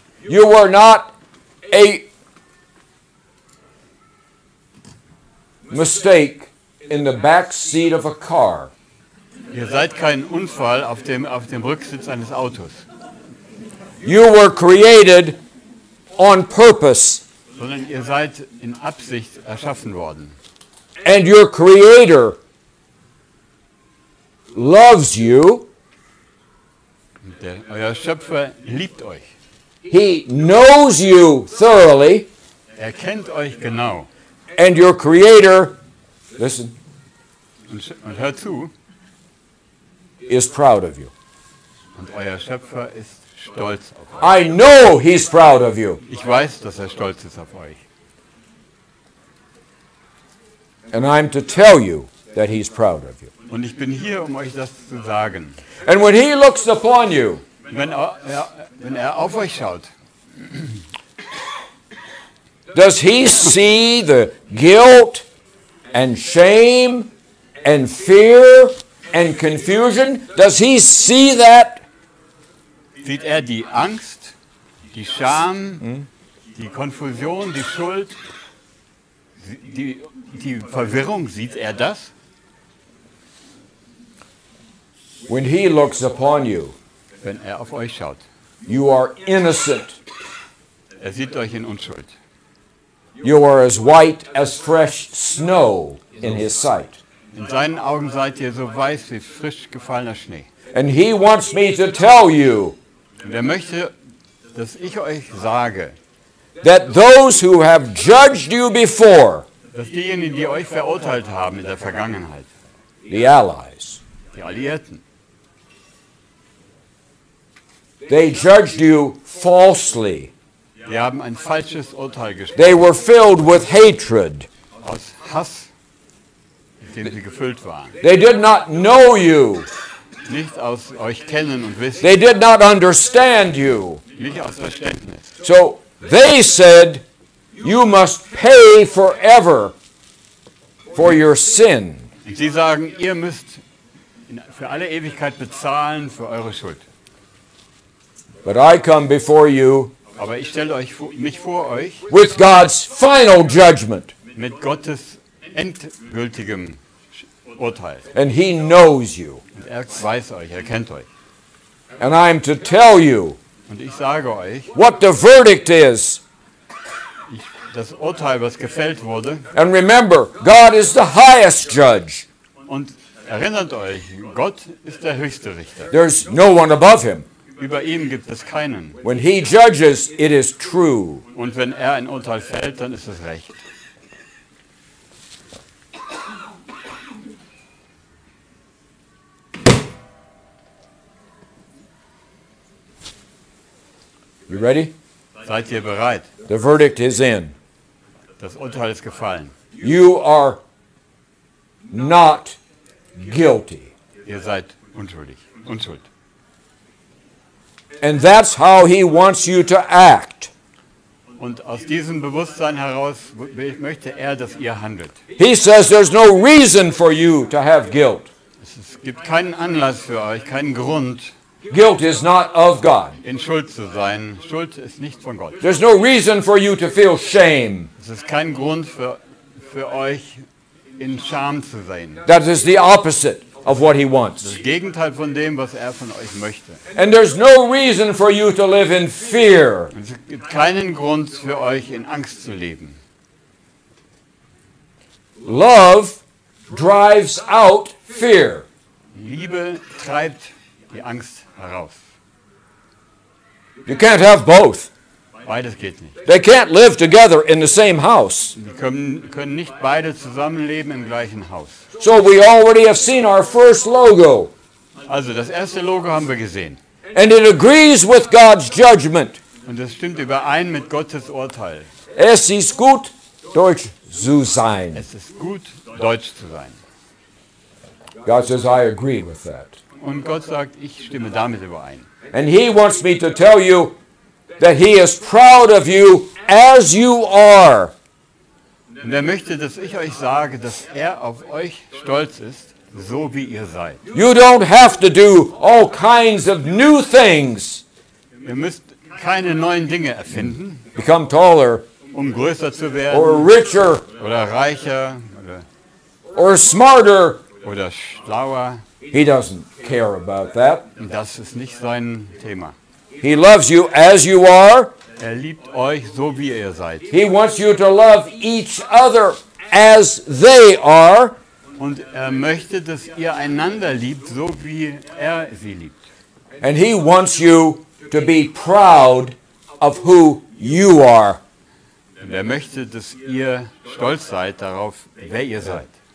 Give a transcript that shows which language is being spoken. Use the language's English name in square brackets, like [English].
[English] You were not a mistake in the back seat of a car. [German] Ihr seid kein Unfall auf dem Rücksitz eines Autos. [English] You were created on purpose. [German] Sondern ihr seid in Absicht erschaffen worden. [English] And your creator loves you. [German] Euer Schöpfer liebt euch. [English] He knows you thoroughly. [German] Er kennt euch genau. [English] And your creator, listen, [German] Und hört zu, [English] is proud of you. [German] und euer Schöpfer ist stolz auf euch. [English] I know he's proud of you. [German] Ich weiß, dass er stolz ist auf euch. [English] And I'm to tell you that he's proud of you. [German] Und ich bin hier, um euch das zu sagen. [English] And when he looks upon you, [German] Wenn er auf euch schaut, [English] does he see the guilt and shame and fear and confusion? Does he see that? [German] sieht er die Angst, die Scham, die Konfusion, die Schuld, die Verwirrung, sieht er das? [English] When he looks upon you, [German] Wenn er auf euch schaut. [English] you are innocent. [German] Er sieht euch in Unschuld. [English] You are as white as fresh snow in his sight. [German] In seinen Augen seid ihr so weiß wie frisch gefallener Schnee. [English] And he wants me to tell you [German] Und er möchte, dass ich euch sage, [English] that those who have judged you before, [German] dass diejenigen, die euch verurteilt haben in der Vergangenheit, [English] the allies, [German] die Alliierten, [English] they judged you falsely. [German] die haben ein falsches Urteil gesprochen, [English] They were filled with hatred. [German] aus Hass, mit dem sie gefüllt waren. [English] They did not know you. [German] Nicht aus euch kennen und wissen, [English] They did not understand you. [German] nicht aus Verständnis. [English] So they said, you must pay forever for your sin. [German] Und sie sagen, ihr müsst für alle Ewigkeit bezahlen für eure Schuld. [English] But I come before you [German] Aber ich stelle mich vor euch [English] with God's final judgment. [German] mit Gottes endgültigem Urteil. [English] And he knows you. [German] Und er weiß euch, er kennt euch. [English] And I'm to tell you [German] Und ich sage euch, [English] what the verdict is. [German] das Urteil, was gefällt wurde, [English] And remember, God is the highest judge. [German] und erinnert euch, Gott ist der höchste Richter. [English] There's no one above him. [German] Über ihm gibt es keinen. [English] When he judges, it is true. [German] Und wenn er ein Urteil fällt, dann ist es recht. [English] You ready? [German] Seid ihr bereit? [English] The verdict is in. [German] Das Urteil ist gefallen. [English] You are not guilty. [German] Ihr seid unschuldig. Unschuld. [English] And that's how he wants you to act. [German] Und aus diesem Bewusstsein heraus möchte er, dass ihr handelt. [English] He says there's no reason for you to have guilt. [German] Es gibt keinen Anlass für euch, keinen Grund, [English] Guilt is not of God. [German] in Schuld zu sein. Schuld ist nicht von Gott. [English] There's no reason for you to feel shame. [German] Es ist kein Grund für euch, in Scham zu sein. [English] That is the opposite of what he wants. [German] Das Gegenteil von dem, was er von euch möchte. [English] And there's no reason for you to live in fear. [German] Und es gibt keinen Grund für euch, in Angst zu leben. [English] Love drives out fear. [German] Liebe treibt die Angst heraus. [English] You can't have both. [German] Beides geht nicht. [English] They can't live together in the same house. [German] Die können nicht beide zusammenleben im gleichen Haus. [English] So we already have seen our first logo. [German] Also das erste Logo haben wir gesehen. [English] And it agrees with God's judgment. [German] Und das stimmt überein mit Gottes Urteil. Es ist gut, Deutsch zu sein. Es ist gut, deutsch zu sein. [English] God says, I agree with that. [German] Und Gott sagt, ich stimme damit überein. [English] And he wants me to tell you that He is proud of you as you are. [German] Und er möchte, dass ich euch sage, dass er auf euch stolz ist, so wie ihr seid. [English] You don't have to do all kinds of new things. [German] Ihr müsst keine neuen Dinge erfinden, [English] Become taller [German] um größer zu [English] or [German] werden [English] richer [German] oder reicher [English] or smarter. [German] oder schlauer. [English] He doesn't care about that. [German] Und das ist nicht sein Thema. [English] He loves you as you are. [German] Er liebt euch so, wie ihr seid. [English] He wants you to love each other as they are. [German] Und er möchte, dass ihr einander liebt, so wie er sie liebt. [English] And He wants you to be proud of who you are. [German] Und er möchte, dass ihr stolz seid darauf, wer ihr seid.